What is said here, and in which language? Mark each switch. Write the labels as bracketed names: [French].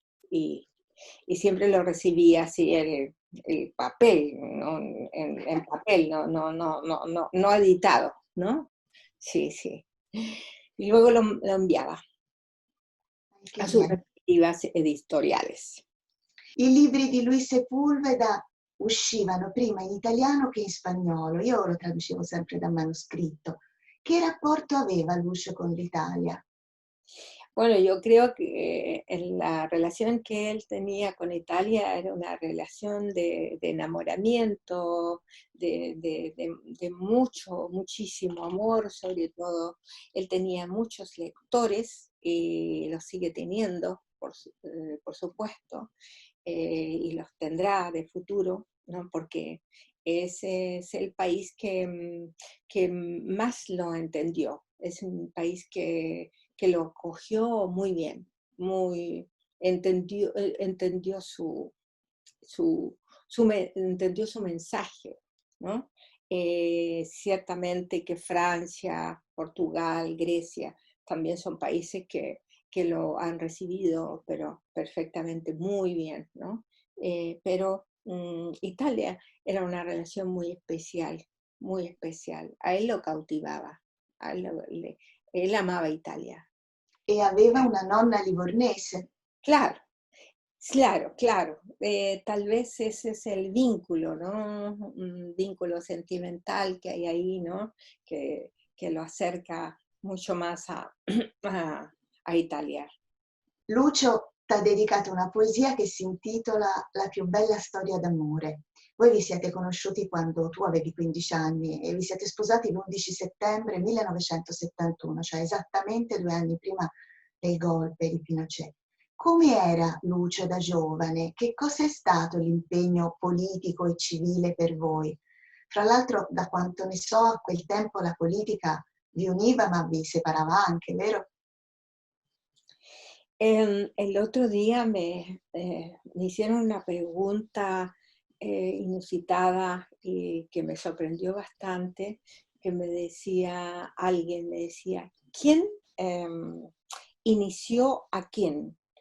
[Spanish] Y siempre lo recibía así el papel, ¿no? En papel, no editado, ¿no? Sí, sí. Y luego lo enviaba a sus respectivas editoriales. [Italian] I libri di Luis Sepúlveda uscivano prima in italiano che in spagnolo, io lo traducevo sempre da manoscritto. Che rapporto aveva Lucio con l'Italia? [Spanish] Bueno, yo creo que la relación que él tenía con Italia era una relación de enamoramiento, de muchísimo amor, sobre todo. Él tenía muchos lectores y los sigue teniendo, por supuesto, y los tendrá de futuro, ¿no? Porque ese es el país que más lo entendió. Es un país que que lo cogió muy bien, entendió entendió su mensaje, ¿no? Ciertamente que Francia, Portugal, Grecia también son países que lo han recibido, pero perfectamente, muy bien, ¿no? Pero Italia era una relación muy especial, muy especial. A él lo cautivaba, a él, él amaba Italia. [Italian] E aveva una nonna livornese. [Spanish] Claro, claro, claro. Tal vez ese es el vínculo, ¿no? Un vínculo sentimental que hay ahí, ¿no? Que lo acerca mucho más a Italia. [Italian] Lucio t'ha dedicato una poesia che si intitola La più bella storia d'amore. Voi vi siete conosciuti quando tu avevi 15 anni e vi siete sposati l'11 settembre 1971, cioè esattamente 2 anni prima del golpe di Pinochet. Come era Lucio da giovane? Che cosa è stato l'impegno politico e civile per voi? Fra l'altro, da quanto ne so, a quel tempo la politica vi univa ma vi separava anche, vero? [Spanish] El otro día me hicieron una pregunta inusitada y que me sorprendió bastante, que me decía alguien, me decía, ¿quién inició a quién?